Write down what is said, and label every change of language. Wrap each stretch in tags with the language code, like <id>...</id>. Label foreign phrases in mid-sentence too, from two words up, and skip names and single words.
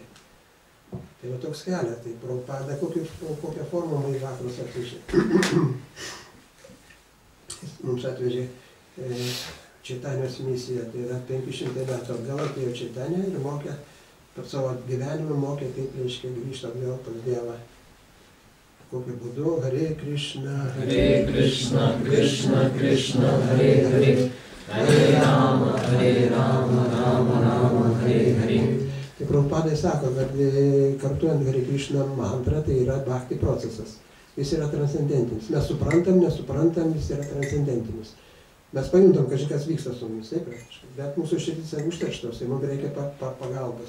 <lt>Tai va toks kelias, tai Prabhupada kokią formą į vakarus atvežė. Mums atvežė Čaitanijos misiją, tai yra 500 metų atgal atėjo Čaitanija ir mokė, per savo gyvenimą mokė, kaip reiškia grįžti atgal pas Dievą. Kokiu būdu,</lt> <sa>हरे कृष्ण, कृष्ण कृष्ण हरे हरे हरे राम राम राम हरे हरे.</sa> <lt>Tai Prabhupadai sako, kad kartuojant Hare Krishna mantrą, tai yra bhakti procesas. Jis yra transcendentinis. Mes suprantam, nesuprantam, jis yra transcendentinis. Mes pajuntam, kad kažkas vyksta su mumis, taip praktiškai. Bet mūsų širdys yra užterštos, tai mums reikia pagalbos.</lt>